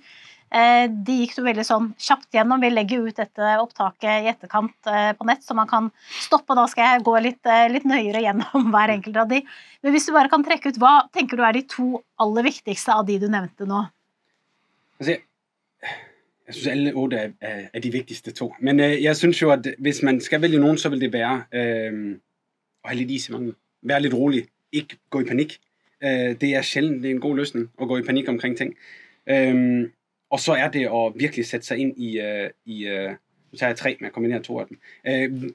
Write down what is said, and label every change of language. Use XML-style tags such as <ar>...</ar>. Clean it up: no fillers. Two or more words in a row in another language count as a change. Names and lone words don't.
<no>De gikk du veldig sånn kjapt gjennom. Vi legger ut dette opptaket i etterkant på nett, så man kan stoppe. Da skal jeg gå litt nøyere gjennom hver enkelt av de. Men hvis du bare kan trekke ut, hva tenker du de 2 aller viktigste av de du nevnte nå?</no> <da>Altså, jeg synes alle 8 de vigtigste 2. Men jeg synes jo, at hvis man skal vælge nogen, så vil det være at have lidt is i magen. Være lidt rolig. Ikke gå i panik. Det sjældent, det en god løsning at gå i panik omkring ting. Og så det at virkelig sætte sig ind i nu tager jeg 3, men jeg kombinerer 2 af dem.</da>